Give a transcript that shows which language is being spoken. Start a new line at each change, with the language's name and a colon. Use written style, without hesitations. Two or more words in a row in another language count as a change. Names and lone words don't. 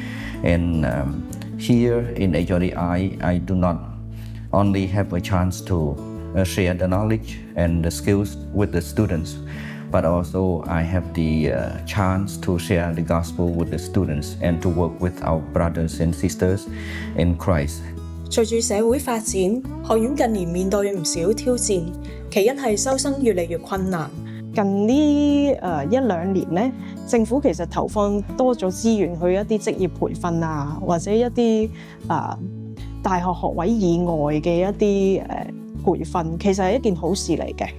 English: And here in HRDI, I do not only have a chance to share the knowledge and the skills with the students, but also I have the chance to share the gospel with the students and to work with our brothers and sisters in Christ.
Cantonese: 隨住社會發展，學院近年面對唔少挑戰，其一係收生越嚟越困難。近呢1-2年咧，政府其實投放多咗資源去一啲職業培訓啊，或者一啲大學學位以外嘅一啲培訓，其實係一件好事嚟嘅。